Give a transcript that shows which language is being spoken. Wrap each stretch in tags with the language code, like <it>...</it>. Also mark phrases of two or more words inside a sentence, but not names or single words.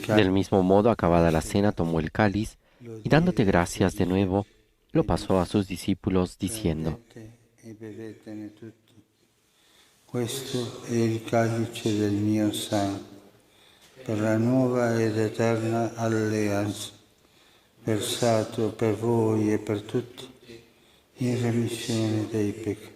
<es>Del cálice, mismo modo, acabada la cena, tomó el cáliz y dándote gracias de nuevo, lo pasó a sus discípulos, diciendo:</es> <it>e bevete tutti. Questo è il calice del mio sangue, per la nuova ed eterna alleanza, versato per voi e per tutti, in remissione dei peccati.</it>